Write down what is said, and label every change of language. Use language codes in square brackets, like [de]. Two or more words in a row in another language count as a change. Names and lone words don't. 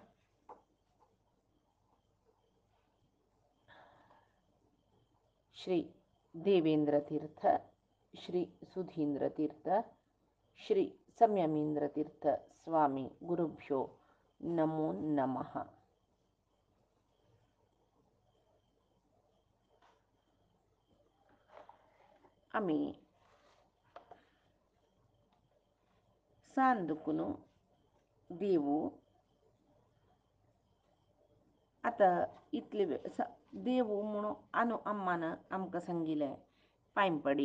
[sa] श्री देवेंद्र तीर्थ, श्री सुधींद्र तीर्थ, श्री संयमींद्र तीर्थ स्वामी गुरुभ्यो नमो नमः। [kok] आम्ही सांदुकुनु देवू आता इतले देवू म्हणून अनु अम्मान आमका सांगिले पायंपडी